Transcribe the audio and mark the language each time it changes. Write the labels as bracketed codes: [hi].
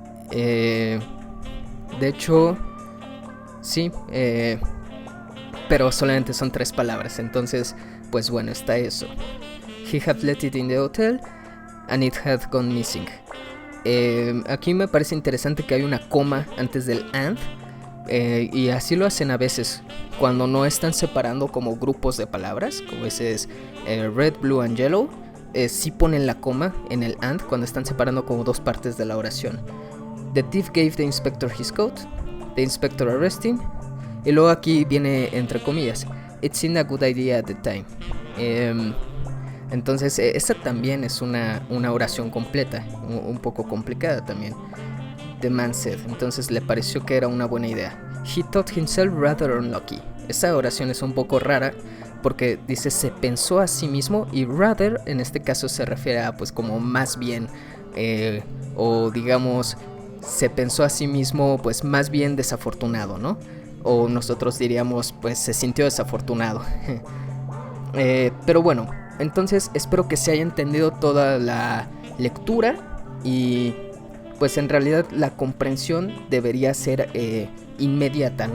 [es] De hecho, sí, pero solamente son tres palabras, entonces pues bueno, está eso. [en] He had left it in the hotel and it had gone missing. [es] Aquí me parece interesante que hay una coma antes del and, y así lo hacen a veces cuando no están separando como grupos de palabras, como ese es [en] red, blue and yellow. [es] Sí ponen la coma en el and cuando están separando como dos partes de la oración. [en] The thief gave the inspector his coat, the inspector arresting, [es] y luego aquí viene entre comillas, [en] it seemed a good idea at the time. [es] Entonces esta también es una oración completa, un poco complicada también. [en] The man said, [es] entonces le pareció que era una buena idea. [en] He thought himself rather unlucky. [es] Esa oración es un poco rara porque dice se pensó a sí mismo, y rather en este caso se refiere a pues como más bien, o digamos se pensó a sí mismo pues más bien desafortunado, ¿no? O nosotros diríamos pues se sintió desafortunado. Pero bueno, entonces espero que se haya entendido toda la lectura y pues en realidad la comprensión debería ser inmediata.